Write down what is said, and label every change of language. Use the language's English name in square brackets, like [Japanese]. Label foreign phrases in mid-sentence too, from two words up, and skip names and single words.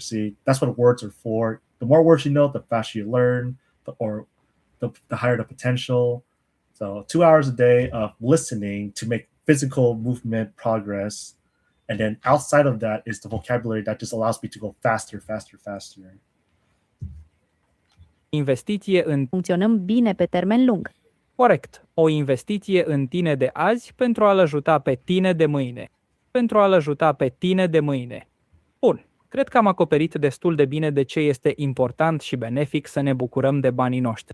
[English] See, that's what words are for. The more words you know, the faster you learn, the higher the potential. So 2 hours a day of listening to make physical movement progress. And then outside of that is the vocabulary that just allows me to go faster. [Romanian] Funcționăm bine pe termen lung. Corect. O investiție în tine de azi pentru a-l ajuta pe tine de mâine. Bun. Cred că am acoperit destul de bine de ce este important și benefic să ne bucurăm de banii noștri.